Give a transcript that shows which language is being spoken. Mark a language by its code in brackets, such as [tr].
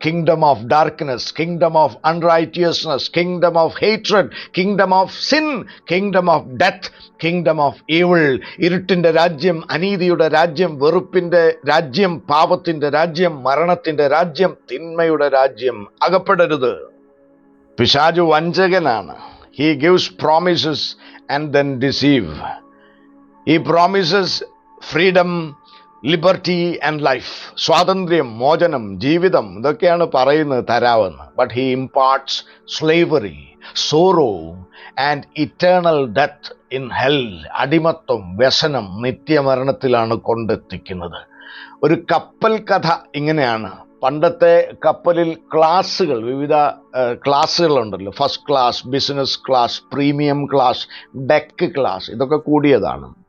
[en] Kingdom of darkness, kingdom of unrighteousness, kingdom of hatred, kingdom of sin, kingdom of death, kingdom of evil. [ml] ഇരുട്ടിൻ്റെ രാജ്യം, അനീതിയുടെ രാജ്യം, വെറുപ്പിൻ്റെ രാജ്യം, പാപത്തിൻ്റെ രാജ്യം, മരണത്തിൻ്റെ രാജ്യം, തിന്മയുടെ രാജ്യം. അകപ്പെടരുത്. പിശാചു വഞ്ചകനാണ്. [en] He gives promises and then deceive. He promises freedom, liberty and life. [ml] സ്വാതന്ത്ര്യം, മോചനം, ജീവിതം, ഇതൊക്കെയാണ് പറയുന്നത് തരാമെന്ന്. [en] But he imparts slavery, sorrow and eternal death in hell. [ml] അടിമത്വം, വ്യസനം, നിത്യമരണത്തിലാണ് കൊണ്ടെത്തിക്കുന്നത്. ഒരു കപ്പൽ കഥ ഇങ്ങനെയാണ്. പണ്ടത്തെ കപ്പലിൽ ക്ലാസ്സുകൾ, വിവിധ ക്ലാസ്സുകളുണ്ടല്ലോ. First class, business class, premium class, deck class, ഇതൊക്കെ കൂടിയതാണ്.